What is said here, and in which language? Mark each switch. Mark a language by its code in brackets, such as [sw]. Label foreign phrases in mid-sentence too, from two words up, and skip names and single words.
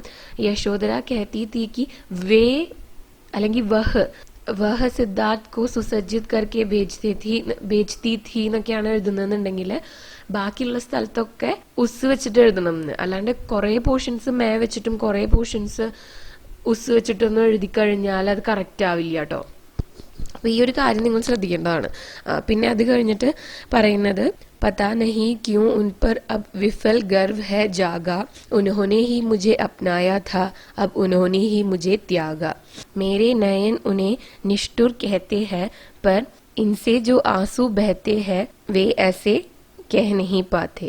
[hi] यशोधरा कहती थी कि वे അല്ലെങ്കിൽ वह सिद्धार्थ को सुसज्जित करके भेजती थी [ml] എന്നൊക്കെയാണ് എഴുതുന്നതെന്നുണ്ടെങ്കിൽ ബാക്കിയുള്ള സ്ഥലത്തൊക്കെ ഉസ് വെച്ചിട്ട് എഴുതണം എന്ന്. അല്ലാണ്ട് കുറെ പോർഷൻസ് മേ വെച്ചിട്ടും കുറെ പോർഷൻസ് ഉസ് വെച്ചിട്ടൊന്നും എഴുതി കഴിഞ്ഞാൽ അത് കറക്റ്റ് ആവില്ല കേട്ടോ. അപ്പൊ ഈ ഒരു കാര്യം നിങ്ങൾ ശ്രദ്ധിക്കേണ്ടതാണ്. പിന്നെ അത് കഴിഞ്ഞിട്ട് പറയുന്നത് [hi] पता नहीं क्यों उन पर अब विफल गर्व है जागा. उन्होंने ही मुझे अपनाया था, अब उन्होंने ही मुझे त्यागा. मेरे नयन उन्हें निष्ठुर कहते हैं, पर इनसे जो आंसू बहते हैं वे ऐसे कह नहीं पाते.